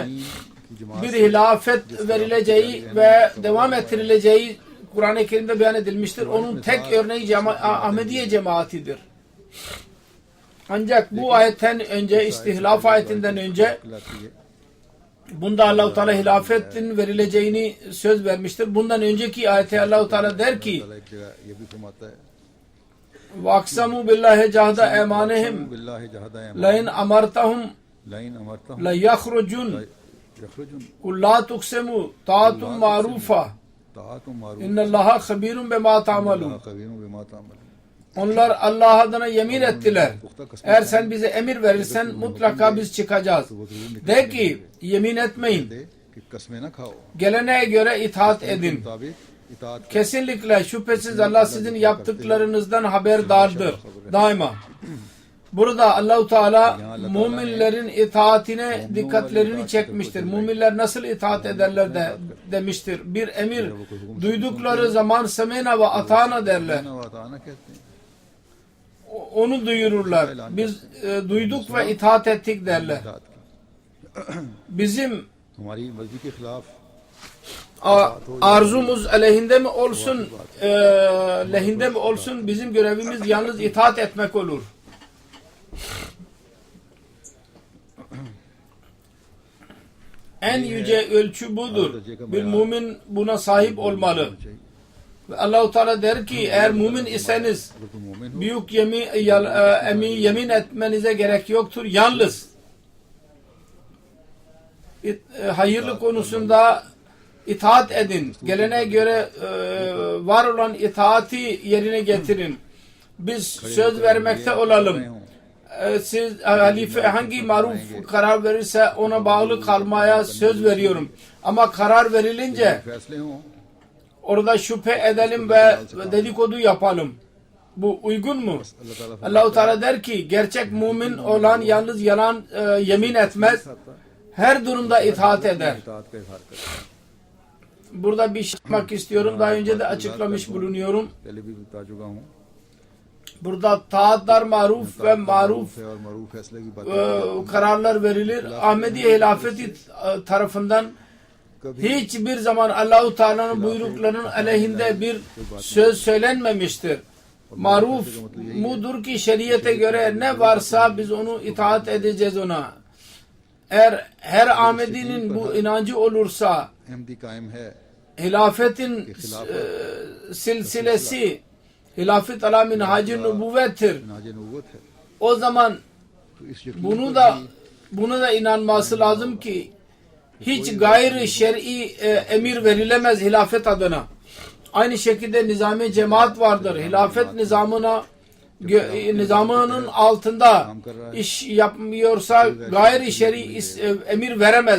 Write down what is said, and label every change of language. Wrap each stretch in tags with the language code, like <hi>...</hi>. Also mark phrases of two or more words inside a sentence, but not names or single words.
<ur>کی جماعت</ur> <tr>bir hilafet verileceği ve devam ettirileceği Kur'an-ı Kerim'de beyan edilmiştir. Onun tek örneği Ahmediye cemaatidir. Ancak bu ayetten önce, istihlaf ayetinden önce</tr> <ur>کہلاتی ہے.</ur> <tr>bunda Allah-u Teala hilafetin verileceğini söz vermiştir. Bundan önceki ayette Allah-u Teala der ki</tr> <ur>اللہ ایک جگہ یہ بھی فرماتا ہے</ur> <ar>وَاَقْسَمُوا بِاللّٰهِ جَهْدَ اَيْمَانِهِمْ بالله جهد لَاِنْ أَمَرْتَهُمْ لئن أمرتهم لَيَخْرُجُونَ यखरुजुन قُلْ لَا تُقْسِمُوا طَاعَةٌ مَعْرُوفَةٌ طاعة معروفة اِنَّ اللّٰهَ خَبِيرٌ بِمَا تَعْمَلُونَ خبير بما تعملون.</ar> <tr>Onlar Allah adına yemin ettiler. Eğer sen bize emir verirsen mutlaka biz çıkacağız. De ki yemin etmeyin.</tr> <ur>دے کہ قسمیں نہ کھاؤ,</ur> <tr>Geleneğe göre itaat</tr> <ur>के</ur> <tr>edin.</tr> <ur>مطابق اطاعت کرو.</ur> <tr>Kesinlikle şüphesiz Allah sizin yaptıklarınızdan haberdardır. Daima. Burada Allah-u Teala müminlerin itaatine dikkatlerini çekmiştir. Müminler nasıl itaat ederler demiştir. Bir emir duydukları zaman</tr> <ar>سمعنا وأطعنا</ar> <tr>derler.</tr> <ar>نا وأطعنا</ar> <ur>کہتے ہیں.</ur> <tr>Onu duyururlar. Biz duyduk ve itaat ettik derler.</tr> <ur>اطاعت کی</ur> <tr>Bizim</tr> <ur>ہماری مرضی کے خلاف</ur> <tr>arzumuz aleyhinde mi olsun, lehinde mi olsun, bizim görevimiz yalnız itaat etmek olur. En yüce ölçü budur. Bir mümin buna sahip olmalı. Ve Allah-u Teala der ki eğer mümin iseniz</tr> <ur>اگر تم مومن ہو</ur> <tr>büyük yemin etmenize gerek yoktur. Yalnız hayırlı konusunda itaat edin. Geleneğe göre var olan itaati yerine getirin. Biz söz vermekte olalım. Siz halife hangi maruf karar verirse ona bağlı kalmaya söz veriyorum. Ama karar verilince</tr> <ur>فیصلے ہوں</ur> <tr>orada şüphe edelim ve dedikodu yapalım. Bu uygun mu? Allah-u Teala der ki gerçek mümin olan yalnız yalan yemin etmez. Her durumda itaat eder.</tr> <ur>اطاعت کا اظہار کریں.</ur> <tr>Burada bir şey yapmak istiyorum. Daha önce de açıklamış bulunuyorum.</tr> <ur>پہلے بھی بتا چکا ہوں.</ur> <tr>Burada taatlar maruf ve maruf</tr> <ur>ہے اور معروف فیصلے کی بات</ur> <tr>kararlar verilir. Ahmediye hilafeti tarafından hiçbir zaman Allah-u Teala'nın buyruklarının aleyhinde bir söz söylenmemiştir. Maruf mudur ki şeriyete göre ne varsa biz onu itaat edeceğiz ona. Eğer her Ahmedi'nin bu inancı olursa</tr> <ur>احمدی قائم ہے</ur> <tr>hilafetin silsilesi hilafet ala minhacı nübüvvettir.</tr> <ur>ناج نبوت ہے</ur> <tr>O zaman</tr> <ur>تو اس یقین</ur> <tr>buna da inanması lazım ki hiç gayri şer'i emir verilemez hilafet adına. Aynı şekilde nizami cemaat vardır. Hilafet nizamının altında iş yapmıyorsa gayri şer'i emir veremez.</tr>